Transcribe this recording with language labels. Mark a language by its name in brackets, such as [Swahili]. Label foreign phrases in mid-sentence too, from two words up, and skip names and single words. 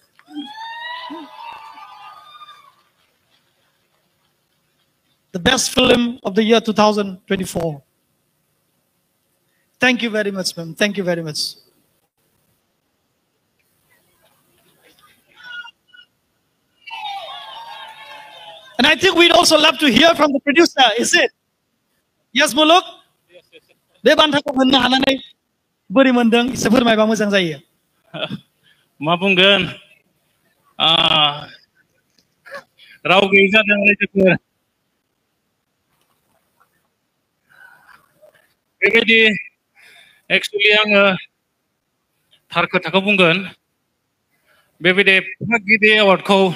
[English] The best film of the year 2024. Thank you very much, ma'am. Thank you very much. And I think we'd also love to hear from the producer, is it? Yes, Muluk? [Bodo] Bे बान्थाखौ मोननो हानानै बोरै मोनदों एसे फोरमायबा मोजां जायो मा बुंगोन राव गैयै जादों रायजोफोर बेबायदि एक्चुअलि आङो थार खोथाखौ बुंगोन बेबायदि गिदिर एवार्डखौ